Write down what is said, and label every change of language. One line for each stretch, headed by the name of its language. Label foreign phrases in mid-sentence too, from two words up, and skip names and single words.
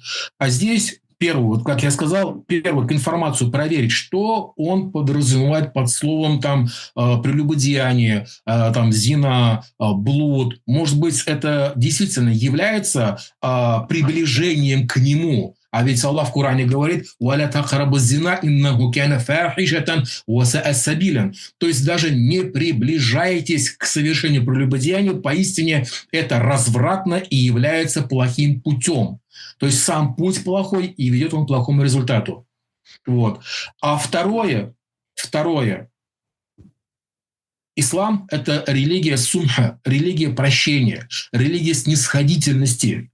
Russian: А здесь первое, вот как я сказал, первую информацию проверить, что он подразумевает под словом там прелюбодеяние, там зина, блуд. Может быть, это действительно является приближением к нему. А ведь Аллах в Коране говорит:
Arabic: «ولا تقربوا الزنا إنه كان فاحشة وساء سبيلا».
Russian: То есть даже не приближайтесь к совершению прелюбодеяния, поистине это развратно и является плохим путем. То есть сам путь плохой, и ведет он к плохому результату. Вот. А второе, ислам – это религия сумха, религия прощения, религия снисходительности.